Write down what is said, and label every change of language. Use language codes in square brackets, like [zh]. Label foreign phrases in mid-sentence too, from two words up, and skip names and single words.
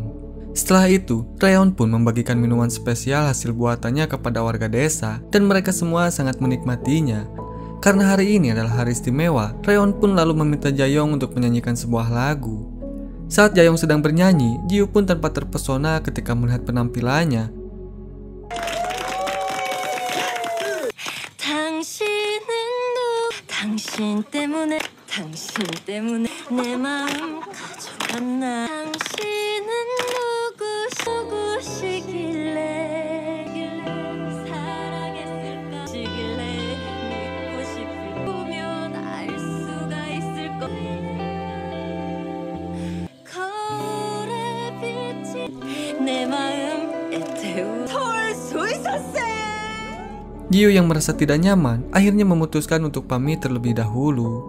[id] Setelah itu, Reon pun membagikan minuman spesial hasil buatannya kepada warga desa, dan mereka semua sangat menikmatinya. Karena hari ini adalah hari istimewa, Reon pun lalu meminta Jayong untuk menyanyikan sebuah lagu. Saat Jayong sedang bernyanyi, Jiu pun tanpa terpesona ketika melihat penampilannya. [ko] 당신 때문에 내 마음 가져갔나. 당신은 누구시길래 사랑했을까. [id] Jiu yang merasa tidak nyaman akhirnya memutuskan untuk pamit terlebih dahulu.